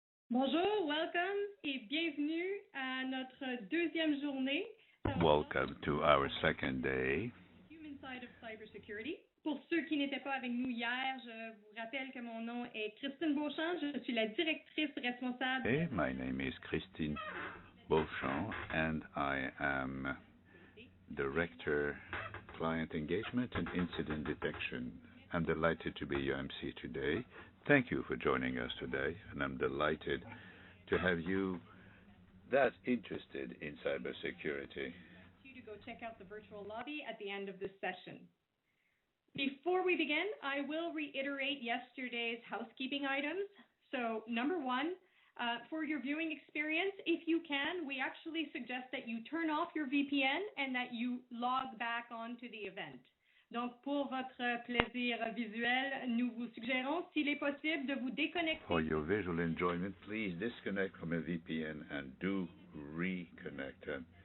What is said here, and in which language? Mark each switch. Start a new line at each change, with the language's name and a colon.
French: Bonjour,
English: welcome
French: et bienvenue à notre deuxième journée.
English: Welcome to our second day. Human side of cybersecurity.
French: Pour ceux qui n'étaient pas avec nous hier, je vous rappelle que mon nom est Christine Beauchamp. Je suis la directrice responsable.
English: Hey, my name is Christine Beauchamp and I am Director Client Engagement and Incident Detection. I'm delighted to be your MC today. Thank you for joining us today, and I'm delighted to have you that interested in cybersecurity. You to go check out the virtual lobby at the end of this session. Before we begin, I will reiterate yesterday's housekeeping items. So, number one, for your viewing experience, if you can, we actually suggest that you turn off your VPN and that you log back onto the event.
French: Donc, pour votre plaisir visuel, nous vous suggérons, s'il est possible, de vous déconnecter.
English: For your visual enjoyment, please disconnect from a VPN and do reconnect.